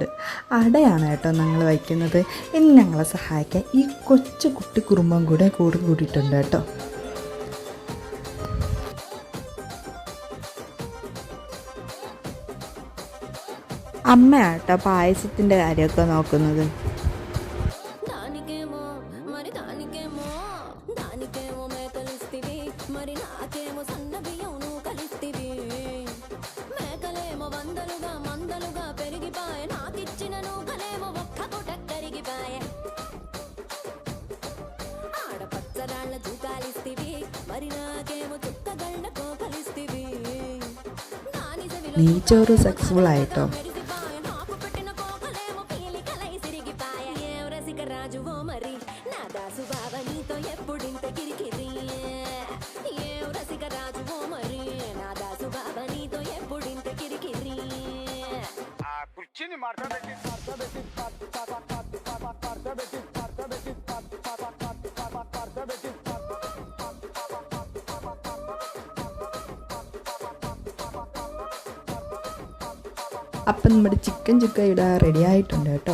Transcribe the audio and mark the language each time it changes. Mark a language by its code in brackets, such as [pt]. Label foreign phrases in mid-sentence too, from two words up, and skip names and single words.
[ml] അടയാണ് കേട്ടോ ഞങ്ങൾ വയ്ക്കുന്നത്. ഇനി ഞങ്ങളെ സഹായിക്കാൻ ഈ കൊച്ചു കുട്ടി കുറുമ്പം കൂടിയിട്ടുണ്ട് കേട്ടോ. അമ്മയാട്ടോ പായസത്തിൻ്റെ കാര്യമൊക്കെ നോക്കുന്നത്. [te] దానికేమో మరి దానికేమో దానికేమో మేకలిస్తివి మరి నాకేమో సన్న బియ్యం నువ్వు కలిస్తివి. మేకలేమో వందలుగా మందలుగా పెరిగిపాయ, నాకిచ్చిన నూకలేమో ఒక్క పూట కరిగిపాయ. ఆడపచ్చరాళ్ళ జూకాలిస్తివి మరి నాకేమో చుక్కగళ్ళ కోకలిస్తివి. [ml] നെയ്ച്ചോറ് സക്സസ്ഫുൾ ആയിട്ടോ. [te] రాజువో మరి నా దాసు బావ నీతో ఎప్పుడింత కిరికిరి. ఏం రసిక రాజువో మరి నా దాసు బావ నీతో ఎప్పుడింత కిరికిరి. ఆ కుర్చీని మార్తా పెట్టి [ml] അപ്പം നമ്മുടെ ചിക്കൻ ചുക്ക ഇവിടെ റെഡി ആയിട്ടുണ്ട് കേട്ടോ.